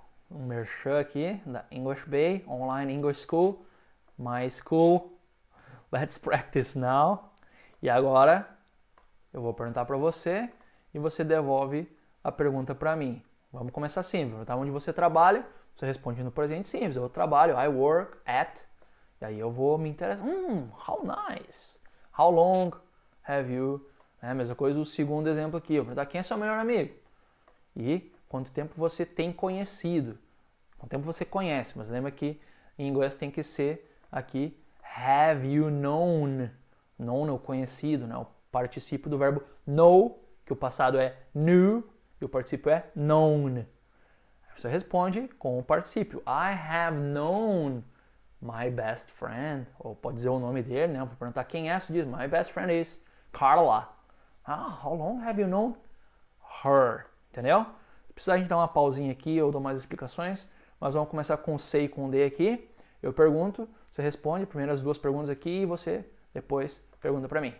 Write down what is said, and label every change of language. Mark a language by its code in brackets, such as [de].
[pt] Merchan aqui da English Bay, Online English School, My School. [en] Let's practice now. [pt] E agora eu vou perguntar para você e você devolve a pergunta para mim. Vamos começar simples. Perguntar onde você trabalha, você responde no presente simples. Eu trabalho, [en] I work at. [pt] E aí eu vou me interessar. [en] How nice. How long have you? [pt] É a mesma coisa o segundo exemplo aqui. Eu vou perguntar quem é seu melhor amigo. E quanto tempo você tem conhecido. Quanto tempo você conhece. Mas lembra que em inglês tem que ser aqui [en] have you known. [pt] Known é o conhecido, né? O particípio do verbo know, que o passado é knew e o particípio é known. Você responde com o particípio. [en] I have known my best friend. [pt] Ou pode dizer o nome dele, né? Eu vou perguntar quem é, você diz [en] my best friend is Carla. How long have you known her? [pt] Entendeu? Se precisar a gente dar uma pausinha aqui, eu dou mais explicações. mas vamos começar com C e com D aqui. Eu pergunto, você responde, primeiras duas perguntas aqui e você depois pergunta para mim.